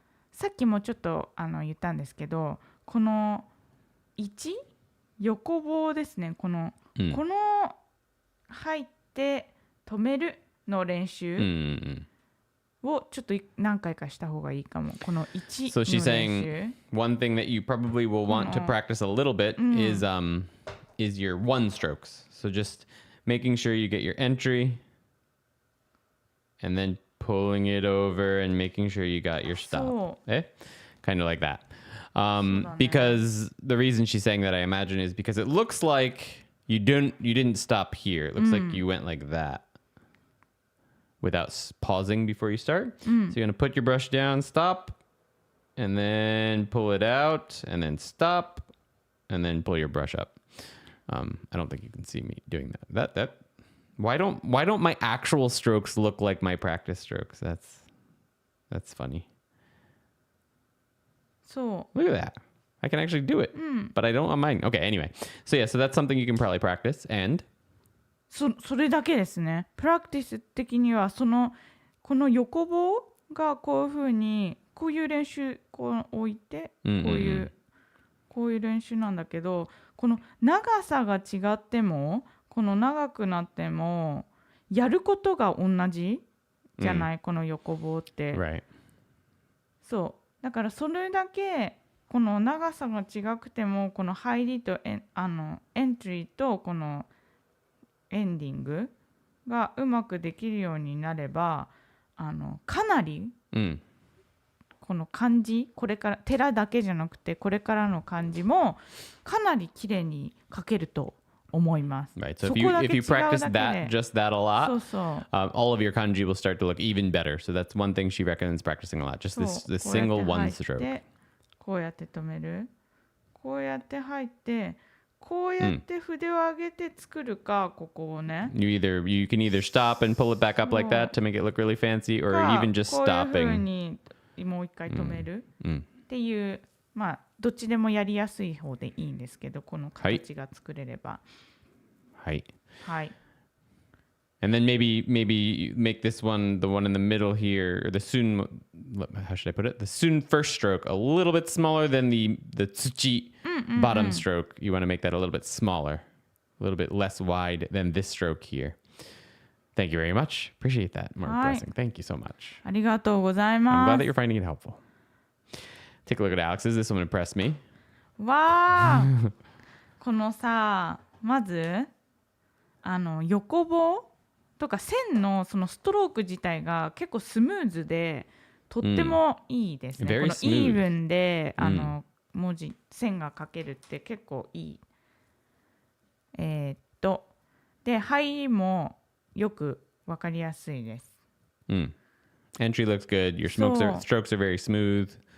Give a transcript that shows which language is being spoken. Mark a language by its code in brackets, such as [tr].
[ja] さっきもちょっと言ったんですけど、この1横棒ですね。この入って止めるの練習をちょっと何回かした方がいいかも。この1の練習。 [en] So she's saying one thing that you probably will want to practice a little bit is your one strokes. So just making sure you get your entry and then pulling it over and making sure you got your stop. Kind of like that. Because the reason she's saying that, I imagine, is because it looks like you didn't stop here. It looks like you went like that without pausing before you start. So you're going to put your brush down, stop, and then pull it out, and then stop, and then pull your brush up. I don't think you can see me doing that. Why don't my actual strokes look like my practice strokes? That's funny. So look at that. I can actually do it, but I don't on mine. Okay, anyway. So yeah, so that's something you can probably practice. And [ja] それだけですね。プラクティス的にはこの横棒がこういう風にこういう練習こう置いてこういう練習なんだけど、この長さが違ってもこの長くなってもやることが同じじゃない、この横棒って。 [en] Right. [ja] そうだからそれだけこの長さが違くてもこの入りとエントリーとこのエンディングがうまくできるようになればかなり、この漢字これから寺だけじゃなくてこれからの漢字もかなり綺麗に書けると思います。 [en] Right. So if you practice just that a lot, all of your kanji will start to look even better. So that's one thing she recommends practicing a lot. Just this single one stroke. [ja] こうやって止める。こうやって入って。こうやって筆を上げて作るか、ここをね。 [en] You can either stop and pull it back up like that to make it look really fancy, or even just stopping. [ja] こういう風にもう一回止めるっていう、まあどっちでもやりやすい方でいいんですけど、この形が作れれば。はい。はい。 [en] And then maybe make this one, the one in the middle here, or the sun, how should I put it? The sun first stroke a little bit smaller than the tsuchi bottom stroke. You want to make that a little bit smaller, a little bit less wide than this stroke here. Thank you very much. Appreciate that, Mark Blessing. Thank you so much. [ja] ありがとうございます。 [en] I'm glad that you're finding it helpful. Take a look at Alex's. This one impressed me. [ja] わーこのさ、まず横棒とか線のそのストローク自体が結構スムーズでとってもいいですね。このイーブンで文字線が書けるって結構いい。で入りもよくわかりやすいです。 [en] Entry looks good. Your strokes are very smooth.